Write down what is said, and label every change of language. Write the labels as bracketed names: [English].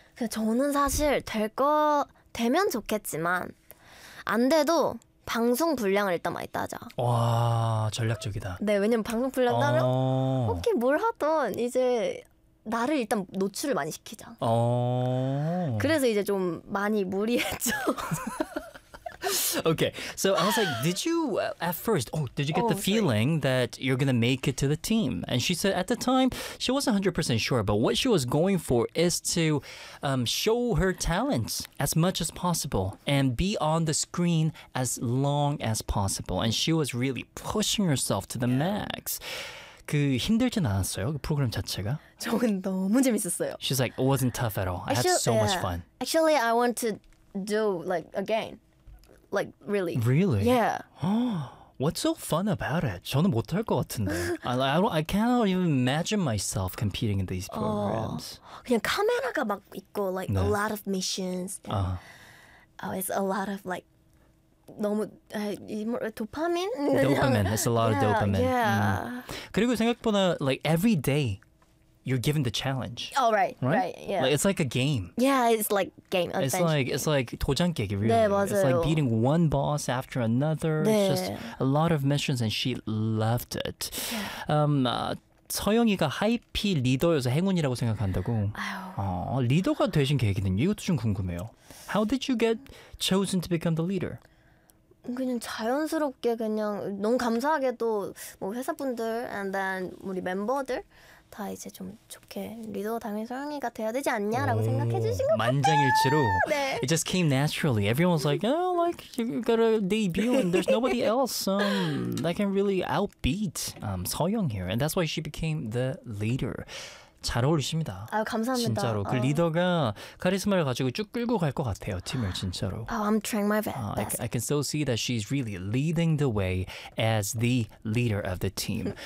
[Korean] 저는 사실 될 거 되면 좋겠지만 안 돼도 방송 분량을 일단 많이 따자. 와, 전략적이다. 네, 왜냐면 방송 분량 따면 오케이 뭘 하든 이제 나를 일단 노출을 많이 시키자. 어. 그래서 이제 좀 많이 무리했죠. [English] Okay, so I was like, did you at first, oh, did you get oh, the feeling sorry. That you're going to make it to the team? And she said at the time, she wasn't 100% sure, but what she was going for is to show her talents as much as possible and be on the screen as long as possible. And she was really pushing herself to the max. [Korean] 그 힘들진 않았어요, 그 프로그램 자체가? 저는 너무 재밌었어요. [English] She's like, it wasn't tough at all. I had so much fun. Actually, I want to do like again. Like, really. Really? Yeah. What's so fun about it? [Korean] 저는 못할 것 같은데. [English] I cannot even imagine myself competing in these programs. [Korean] 그냥 카메라가 막 있고, [English] like, 네. a lot of missions. Oh, it's a lot of, like, [Korean] 너무 도파민? [English] Dopamine. It's a lot of dopamine. Yeah. [Korean] 그리고 생각보다, [English] like, every day, you're given the challenge. Oh, right, yeah. Like, it's like a game. Yeah, it's like game. It's like, game. It's like 도전깨기, really. [Korean] 네, 맞아요. [English] It's like beating one boss after another. [Korean] 네. [English] It's just a lot of missions, and she loved it. Yeah. [Korean] 서영이가 하이피 리더여서 행운이라고 생각한다고. 리더가 되신 계기는 이것도 좀 궁금해요. [English] How did you get chosen to become the leader? [Korean] 그냥 자연스럽게 그냥 너무 감사하게도 뭐 회사분들 [English] and then [Korean] 우리 멤버들 다 이제 좀 좋게 리더 당연 서영이가 돼야 되지 않냐라고 생각해 주신 것 같아요. 만장일치로. 네. [English] It just came naturally. Everyone was like, oh, like you got a debut and there's nobody else that can really outbeat Soyoung here, and that's why she became the leader. [Korean] 잘 어울리십니다. 아 감사합니다. 진짜로 그 리더가 카리스마를 가지고 쭉 끌고 갈 것 같아요. 팀을 진짜로. [English] Oh, I'm trying my best. I can still see that she's really leading the way as the leader of the team.